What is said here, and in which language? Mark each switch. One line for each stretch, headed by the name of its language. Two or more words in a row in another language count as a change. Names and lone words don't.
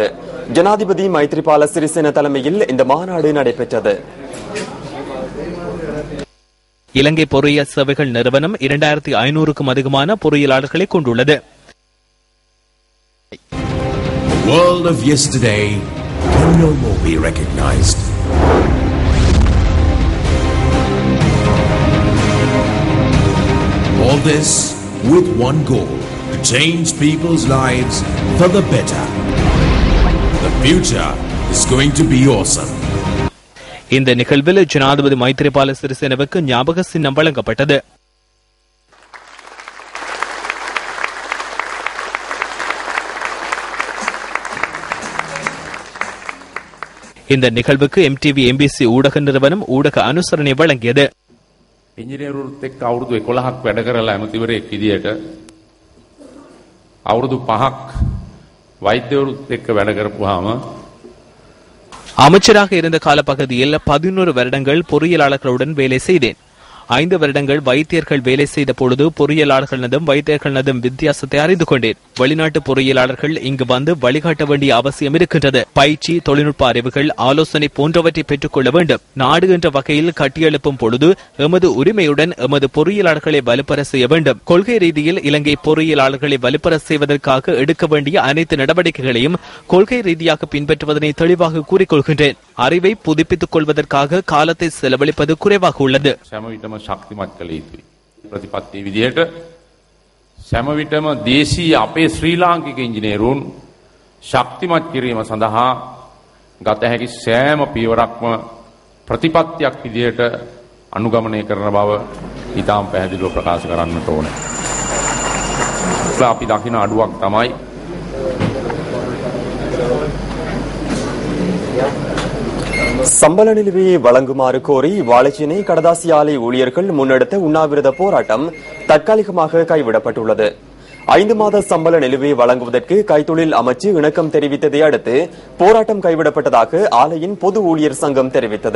Tamil: ஜனாதிபதி மைத்ரிபால சிறிசேன தலைமையில் இந்த மாநாடு நடைபெற்றது. இலங்கை பொறியியல் சேவைகள் நிறுவனம் 2500க்கும் அதிகமான பொறியியலாளர்களை கொண்டுள்ளது.
English: The world of yesterday can no more be recognized. All this with one goal, to change people's lives for the better. The future is going to be awesome.
Tamil: இந்த நிகழ்வில் ஜனாதிபதி மைத்ரிபால சிறிசேனவுக்கு ஞாபக சின்னம் வழங்கப்பட்டது. இந்த நிகழ்வுக்கு MTV MBC ஊடக நிறுவனம் ஊடக அனுசரணை வழங்கியது.
Sinhala: ඉංජිනේරුත් එක්ක අවුරුදු 11ක් වැඩ කරලා ඇමතිවරයෙක් විදියට අවුරුදු 5ක් වෛද්‍යවරුත් එක්ක වැඩ කරපුවාම
Tamil: அமைச்சராக இருந்த காலப்பகுதியில் 11 வருடங்கள் பொறியியலாளர்களுடன் வேலை செய்தேன். 5 வருடங்கள் வைத்தியர்கள் வேலை செய்த பொழுது பொறியியலாளர்களினதும் வைத்தியர்களினதும் வித்தியாசத்தை அறிந்து கொண்டேன். வெளிநாட்டு பொறியியலாளர்கள் இங்கு வந்து வழிகாட்ட வேண்டிய அவசியம் இருக்கின்றது. பயிற்சி, தொழில்நுட்ப அறிவுகள், ஆலோசனை போன்றவற்றை பெற்றுக் கொள்ள வேண்டும். நாடு என்ற வகையில் கட்டியெழுப்பும் பொழுது எமது உரிமையுடன் எமது பொறியியலாளர்களை வலுப்பெற செய்ய வேண்டும். கொள்கை ரீதியில் இலங்கை பொறியியலாளர்களை வலுப்பெற செய்வதற்காக எடுக்க வேண்டிய அனைத்து நடவடிக்கைகளையும் கொள்கை ரீதியாக பின்பற்றுவதனை தெளிவாக கூறிக்கொள்கின்றேன். அறிவை புதுப்பித்துக் கொள்வதற்காக காலத்தை செலவழிப்பது குறைவாக உள்ளது.
Sinhala: ශක්තිමත් කළ යුතුයි. ප්‍රතිපත්තිය විදිහට සෑම විටම දේශීය අපේ ශ්‍රී ලාංකික ඉංජිනේරුන් ශක්තිමත් කිරීම සඳහා ගත හැකි සෑම පියවරක්ම ප්‍රතිපත්තියක් විදිහට අනුගමනය කරන බව ඉතාම පැහැදිලිව ප්‍රකාශ කරන්නට ඕනේ. අපි දකින අඩුවක් තමයි
Tamil: சம்பள நிலுவையை வழங்குமாறு கோரி வாழைச்சேனை கடதாசி ஆலை ஊழியர்கள் முன்னெடுத்த உண்ணாவிரத போராட்டம் தற்காலிகமாக கைவிடப்பட்டுள்ளது. 5 மாத சம்பள நிலுவையை வழங்குவதற்கு கைத்தொழில் அமைச்சு இணக்கம் தெரிவித்ததை அடுத்து போராட்டம் கைவிடப்பட்டதாக ஆலையின் பொது ஊழியர் சங்கம் தெரிவித்தது.